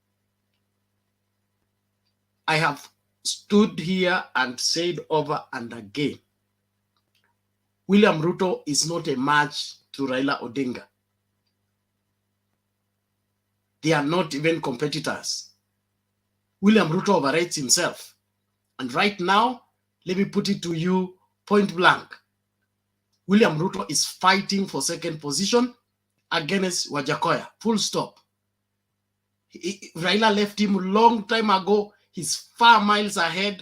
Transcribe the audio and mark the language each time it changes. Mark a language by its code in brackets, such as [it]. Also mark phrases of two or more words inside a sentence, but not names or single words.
[en] I have stood here and said over and again, William Ruto is not a match to Raila Odinga. They are not even competitors. William Ruto overrates himself. And right now, let me put it to you point blank. William Ruto is fighting for second position against Wajakoya. Full stop. Raila left him a long time ago. He's far miles ahead.